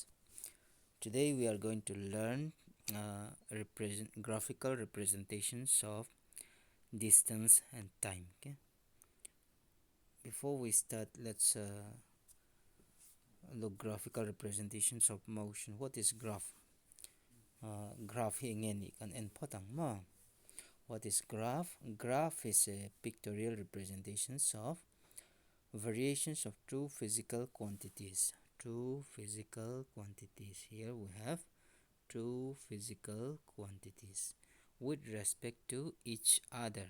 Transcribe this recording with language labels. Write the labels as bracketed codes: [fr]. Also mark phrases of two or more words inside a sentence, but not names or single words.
[en] Today we are going to learn graphical representations of distance and time. Okay. Before we start, let's look graphical representations of motion. What is graph? [lus] Graph hi ngeni kan en potang ma. [en] What is graph? Graph is a pictorial representations of variations of two physical quantities. Two physical quantities. Here we have two physical quantities with respect to each other.